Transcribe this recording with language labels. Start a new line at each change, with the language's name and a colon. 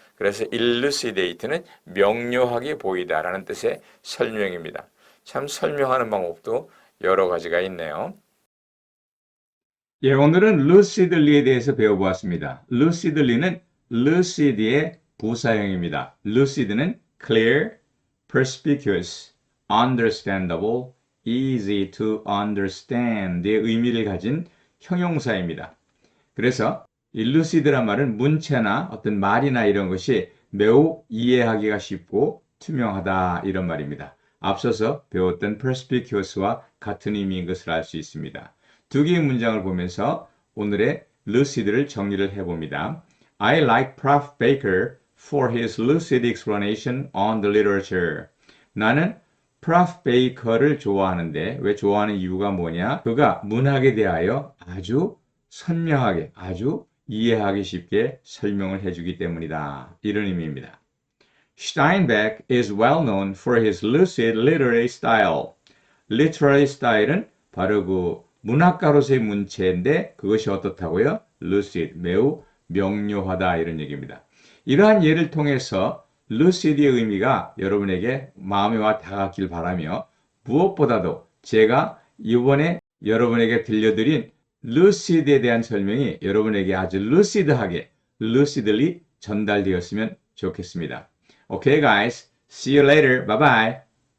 Korean: 그래서 elucidate는 명료하게 보이다라는 뜻의 설명입니다. 참 설명하는 방법도 여러 가지가 있네요. 예, 오늘은 lucidly에 대해서 배워보았습니다. lucidly는 lucid의 부사형입니다. lucid는
English: clear, perspicuous, understandable, easy to understand
Korean: 의 의미를 가진 형용사입니다. 그래서 elucid란 말은 문체나 어떤 말이나 이런 것이 매우 이해하기가 쉽고 투명하다 이런 말입니다. 앞서서 배웠던 perspicuous와 같은 의미인 것을 알 수 있습니다. 두 개의 문장을 보면서 오늘의 lucid를 정리를 해봅니다.
English: I like Prof. Baker for his lucid explanation on the literature.
Korean: 나는 Prof. Baker를 좋아하는데 왜 좋아하는 이유가 뭐냐? 그가 문학에 대하여 아주 선명하게, 아주 이해하기 쉽게 설명을 해주기 때문이다. 이런 의미입니다.
English: Steinbeck is well known for his lucid literary style.
Korean: literary style은 바로 그 문학가로서의 문체인데 그것이 어떻다고요? lucid, 매우 명료하다 이런 얘기입니다. 이러한 예를 통해서 lucid의 의미가 여러분에게 마음에 와 닿았길 바라며 무엇보다도 제가 이번에 여러분에게 들려드린 lucid에 대한 설명이 여러분에게 아주 lucid하게, lucidly 전달되었으면 좋겠습니다.
English: Okay, guys. See you later. Bye-bye.